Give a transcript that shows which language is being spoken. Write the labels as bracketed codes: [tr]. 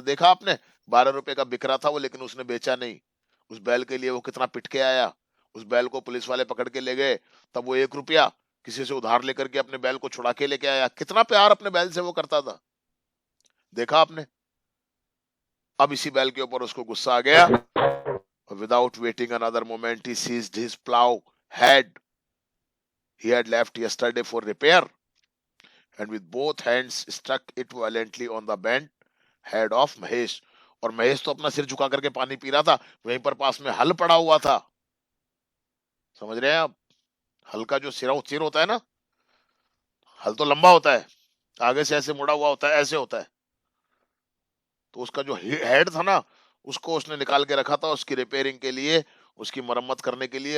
[hi] देखा आपने, 12 रुपए का बिक रहा था वो, लेकिन उसने बेचा नहीं। उस बैल के लिए वो कितना पिट के आया। उस बैल को पुलिस वाले पकड़ के ले गए, तब वो 1 रुपया किसी से उधार लेकर के अपने बैल को छुड़ा के लेके आया। कितना प्यार अपने बैल से वो करता था। देखा आपने? अब इसी बैल के ऊपर उसको गुस्सा आ गया। [en] Without waiting another moment he seized his plough head he had left yesterday for repair, and with both hands struck it violently on the bent head of Mahesh. [hi] और महेश तो अपना सिर झुका करके पानी पी रहा था, वहीं पर पास में हल पड़ा हुआ था। समझ रहे हैं आप? हल का जो सिर होता है ना, हल तो लंबा होता है, आगे से ऐसे मुड़ा हुआ होता है, ऐसे होता है। तो उसका जो हेड था ना, उसको उसने निकाल के रखा था उसकी रिपेयरिंग के लिए, उसकी मरम्मत करने के लिए।